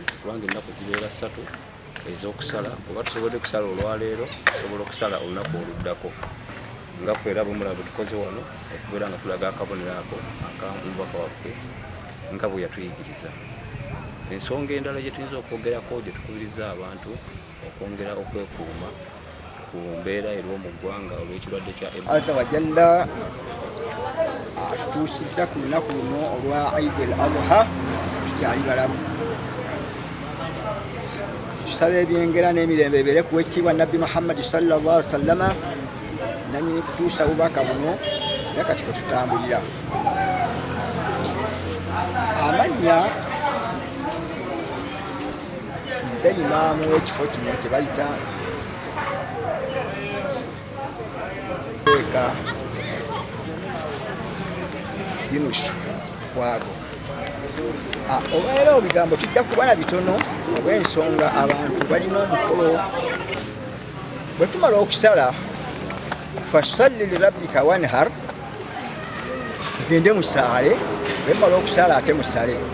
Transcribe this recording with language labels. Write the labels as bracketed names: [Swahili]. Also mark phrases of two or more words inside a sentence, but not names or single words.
[Ganda] kubanga ennaku zibeera 3 ez'okusala oba tusobodde okusala olwaleero tusobola okusala olunaku oluddako nga kwera bwemulaba tukoze wano okubeera nga tulaga akabonero ako akamubaka waffe nga bwe yatuyigiriza ensonga endala gye tuyinza okwogerako gye tukubiriza abantu okwongera okwekuuma ku mbeera eriwo mu ggwanga olw'ekirwadde kya [Arabic] عز وجل [Ganda] atutuusizza ku lunaku luno olwa Eid al-Adha tukyali balamu tusaba ebyengera n'emirembe ebeere ku wekitiibwa nabbi Muhammad [Arabic] صلى الله عليه وسلم [Ganda] nanyini kutuusa bubaka buno era kati kwe tutambulira amannya nze imaamu w'ekifo kino kye bayita Yunus Wago olwaleero ebigambo tujja kubala bitono olw'ensonga abantu balina omukolo bwe tumala okusala [Arabic] فصل لربك وانحر [Ganda] tugende musaale bwe tumala okusala ate musale